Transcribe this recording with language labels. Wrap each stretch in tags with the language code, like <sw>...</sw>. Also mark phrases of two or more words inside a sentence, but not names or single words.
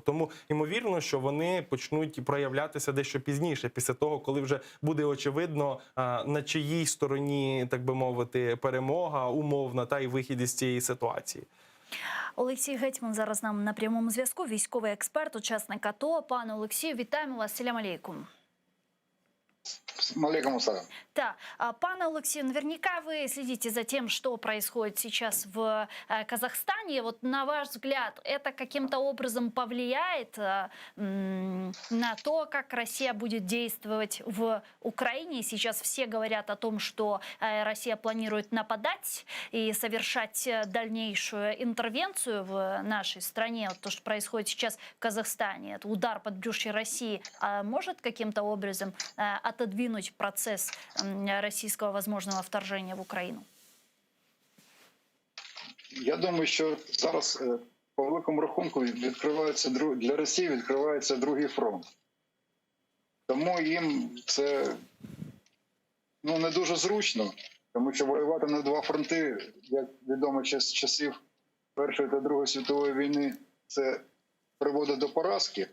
<uk>Тому ймовірно, що вони почнуть проявлятися дещо пізніше, після того, коли вже буде очевидно, на чиїй стороні, так би мовити, перемога умовна та й вихід із цієї ситуації. Олексій Гетьман зараз нам на прямому зв'язку, військовий експерт, учасник АТО. Пане Олексію, вітаємо вас.</uk> <ar>سلام عليكم. عليكم السلام.</ar> <ru>Да. Пане Алексею, наверняка вы следите за тем, что происходит сейчас в Казахстане. Вот на ваш взгляд, это каким-то образом повлияет на то, как Россия будет действовать в Украине? Сейчас все говорят о том, что Россия планирует нападать и совершать дальнейшую интервенцию в нашей стране. Вот то, что происходит сейчас в Казахстане, это удар под брюшье России, может каким-то образом отодвинуть процесс российского возможного вторжения в Україну?</ru> <uk>Я думаю, що зараз по великому рахунку відкривається для Росії відкривається другий фронт. Тому їм це не дуже зручно, тому що воювати на два фронти, як відомо з часів Першої та Другої світової війни, це приводить до поразки.</uk>